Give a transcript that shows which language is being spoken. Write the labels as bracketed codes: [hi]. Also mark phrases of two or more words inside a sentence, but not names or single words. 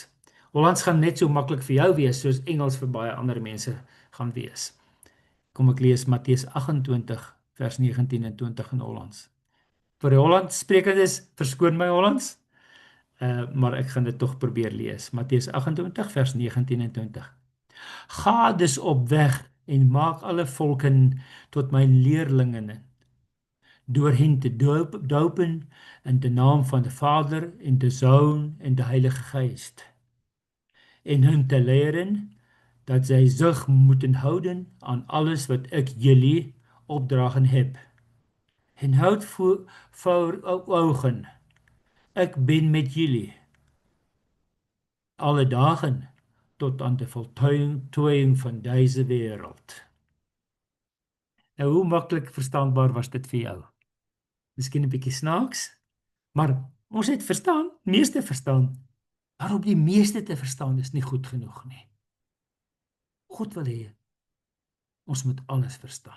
[af] Hollands gaan net so maklik vir jou wees soos Engels vir baie ander mense gaan wees. Kom ek lees Matteus 28 vers 19 en 20 in Hollands. Vir die Hollands sprekendes, verskoon my Hollands, maar ek gaan dit tog probeer lees. Matteus 28 vers 19 en 20. [nl] Ga dus op weg en maak alle volken tot mijn leerlingen, door hen te dopen in de naam van de Vader en de Zoon en de Heilige Geest, en hun te leren dat zij zich moeten houden aan alles wat ik jullie opdragen heb. En houd voor ogen, ik ben met jullie alle dagen tot aan de voltooiing van deze wereld. [af] Nou, hoe maklik verstaanbaar was dit vir jou? Miskien 'n bietjie snaaks, maar ons het verstaan, meeste verstaan. Maar om die meeste te verstaan is nie goed genoeg nie. God wil hê ons moet alles verstaan.